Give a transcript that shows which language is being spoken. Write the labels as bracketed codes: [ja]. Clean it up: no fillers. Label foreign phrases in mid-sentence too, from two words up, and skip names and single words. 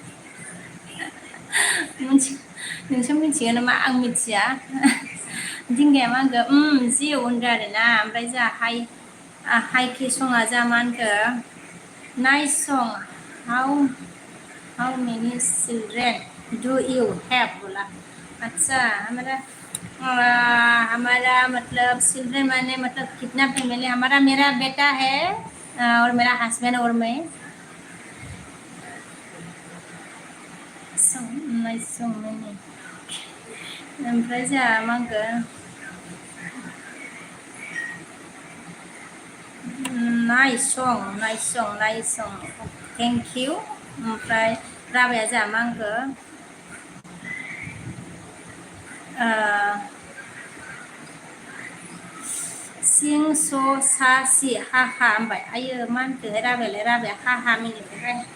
[brx] नोंसो मिथिगोन नामा आं मिथिया दिंगाया मा होनखो जिउ होनदों आरोना ओमफ्राय जोंहा हाइकि सङा जोंहा मा होनखो [en] nice son how many children do you have [hi] बोला अच्छा हमारा मतलब चिल्ड्रेन माने मतलब कितना फैमिली हमारा मेरा बेटा है और मेरा हस्बैंड और मैं [brx] ओमफ्राय जोंहा मा होनगोन [en] nice son thank you [brx] ओमफ्राय राबाया जोंहा मा होनगोन सिं स सा सि हा हा होनबाय आयो मा होनखो राबाया हा हा मिनिबाय